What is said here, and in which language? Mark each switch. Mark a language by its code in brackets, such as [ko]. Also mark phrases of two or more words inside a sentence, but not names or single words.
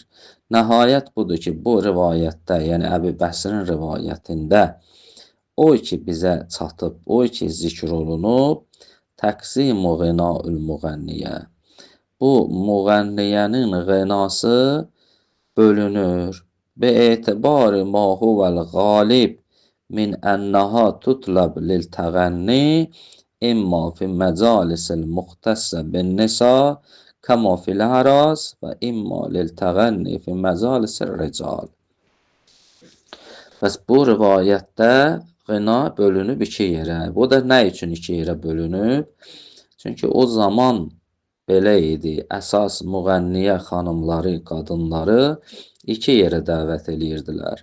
[az] Nəhayət budur ki, bu rivayətdə, yəni Əbi Bəsirin rivayətində o ki bizə çatıb, o ki zikr olunub, [ar] تقسيم غناء المغنية. [az] Bu müğənniyənin ğinası bölünür. [ar] باعتبار ما هو الغالب من أنها تطلب للتغني إما في المجالس المختصة بالنساء كما في الأعراس وإما للتغني في مجالس الرجال. [az] Bəs bu rivayətdə ғina bölünüb iki yerə. Bu da nə üçün iki yerə bölünüb? Çünki o zaman belə idi. Əsas müğənniyə xanımları, qadınları iki yerə dəvət eləyirdilər.